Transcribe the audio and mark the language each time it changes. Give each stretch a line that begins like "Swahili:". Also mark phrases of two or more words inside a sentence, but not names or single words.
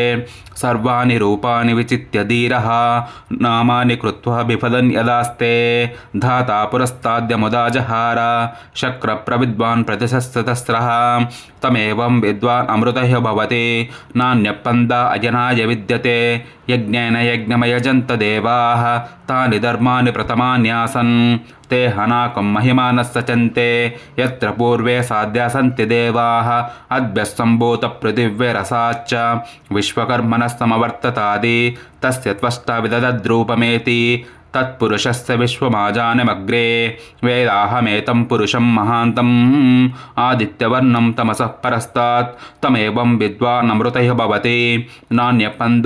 Sanskrit: సర్వాణి రూపాణి విచిత్య ధీరః నామాని కృత్వా బిఫదన్ యదాస్తే ధాతా పురస్తాద్యముదా జహార శక్ర ప్రవిద్వాన్ ప్రతిశస్తస్రః తమేవం విద్వాన్ అమృతః భవతి నాణ్యపందా అజనాయ విద్యతే యజ్ఞేన యజ్ఞమయజంత దేవాః తాని ధర్మాని ప్రథమాన్యాసన్ ते हनाकं महिमानः सचन्ते यत्र पूर्वे साध्या सन्ति देवाः अद्भ्यस्सम्भूतपृथिव्यरसाच्च विश्वकर्मणः समवर्ततादि तस्य त्वष्टा विदधद्रूपमेति तत्पुरुषस्य विश्वमाजानमग्रे वेदाहमेतं पुरुषं महान्तम् आदित्यवर्णं तमसः परस्तात् तमेवं विद्वानमृतः भवति नान्यपन्था